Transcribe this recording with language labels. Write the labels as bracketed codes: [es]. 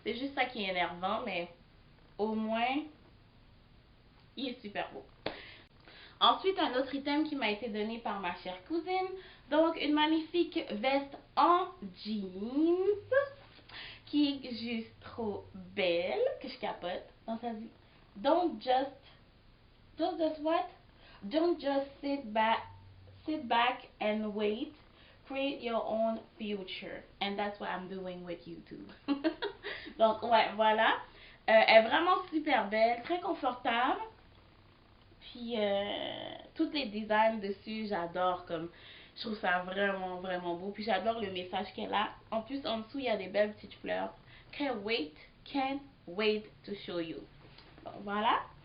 [fr] C'est juste ça qui est énervant, mais au moins, il est super beau. Ensuite, un autre item qui m'a été donné par ma chère cousine. Donc, une magnifique veste en jeans qui est juste trop belle, que je capote. Donc, ça dit, [en] don't just what? Don't just sit back and wait. Create your own future. And that's what I'm doing with YouTube. [fr] Donc, ouais, voilà. Elle est vraiment super belle, très confortable. Puis, tous les designs dessus, j'adore. Comme, je trouve ça vraiment, vraiment beau. Puis, j'adore le message qu'elle a. En plus, en dessous, il y a des belles petites fleurs. [en] Can't wait to show you. [fr] Donc, voilà.